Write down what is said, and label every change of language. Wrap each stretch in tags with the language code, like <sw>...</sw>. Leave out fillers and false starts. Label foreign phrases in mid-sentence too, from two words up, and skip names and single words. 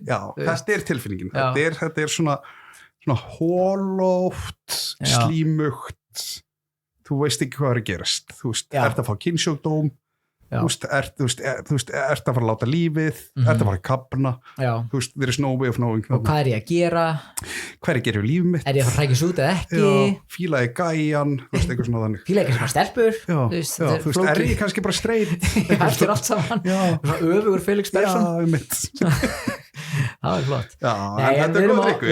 <is>Já, þetta er tilfinningin. Þetta er svona holótt, slímugt, þú veist ekki hvað er að gerast, þú veist, ert að fá kynnsjúkdóm, þú veist, ert að fara að láta lífið, ert að fara að kapna, þú veist,</is> <en>there is no way of knowing.</en> <is>Og hvað er ég að gera? Hvað er ég að gera í lífið mitt? Er ég að fara að hrækja út eða ekki? Fílaði gæjan, þú veist, eitthvað svona þannig. Fílaði ekki svona stelpur? Þú veist, er ég kannski bara streit? Eftir allt saman, svona öfugur Felix Bergsson. Já, mitt. Það var flott. Við</is>